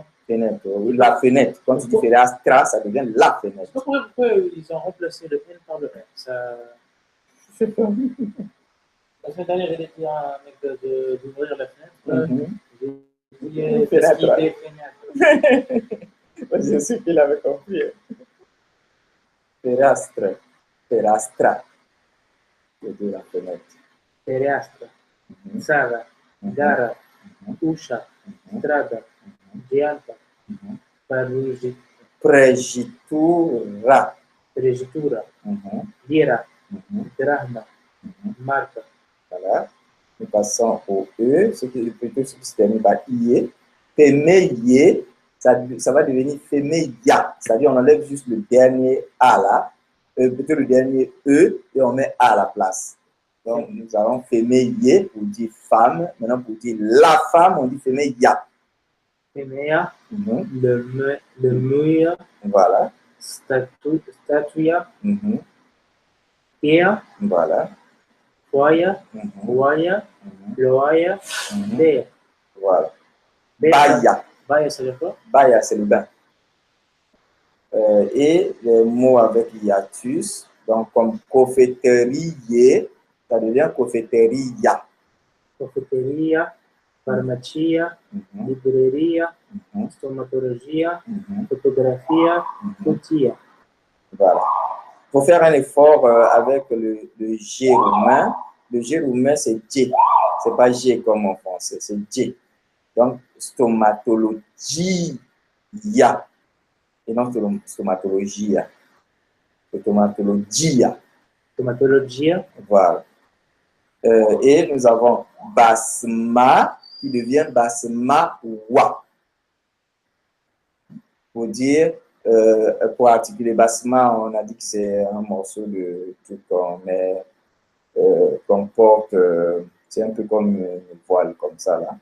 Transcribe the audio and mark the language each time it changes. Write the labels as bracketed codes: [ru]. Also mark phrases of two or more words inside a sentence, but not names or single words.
[fr] Fenêtre, oui. La fenêtre. Quand tu dis fereastra, ça devient la fenêtre. Pourquoi ils ont remplacé le N par le R? Ça... Je sais pas. La semaine dernière, j'ai été un mec d'ouvrir la fenêtre. Mhm. J'ai dit, Fenêtre. qu'est-ce qu'il est fenêtre? Moi, je sais qu'il avait compris. [ro] Fereastre. Fereastra. [fr] Je dis la fenêtre. [ro] Fereastra, Mhm. țara, Mhm. gara, Mhm. ușa, Mhm. strada, geanta, Mhm. Prăjitura. prăjitura, Mhm. lira, Mhm. drahma, Mhm. marcă. [fr] Voilà. Nous passons au E, ce qui plutôt ce qui se termine par IE. Fémeillé, ça va devenir fémeilla. C'est-à-dire on enlève juste le dernier A là, plutôt le dernier E, et on met A à la place. Donc nous avons fémeillé pour dire femme. Maintenant pour dire la femme, on dit fémeilla. [ro] Femeia, Mhm. le muia, [fr] Voilà. [ro] statuia, Mhm. ea, [fr] Voilà. [ro] foaia, Mhm. oaia, Mhm. ploaia, Mhm. bea. [fr] Voilà. [ro] Bea, Baia. baia, [fr] ça veut dire quoi? Baia, c'est le bain. Et les mots avec hiatus, donc comme cofetterie, ça devient cofetteria. [ro] Cofetteria, farmacia, Mhm. libreria, Mhm. stomatologia, Mhm. fotografia, Mhm. cutia. [fr] Voilà. Il faut faire un effort avec le G roumain. Le G roumain, c'est G. Ce n'est pas G comme en français, c'est G. Donc, stomatologia. Et non stomatologia. [ro] Stomatologia. Stomatologia, [fr] Voilà. Et nous avons basma qui devient basma wa. Pour dire, pour articuler basma, on a dit que c'est un morceau de tout qu'on met, qu'on porte, c'est un peu comme une voile comme ça là.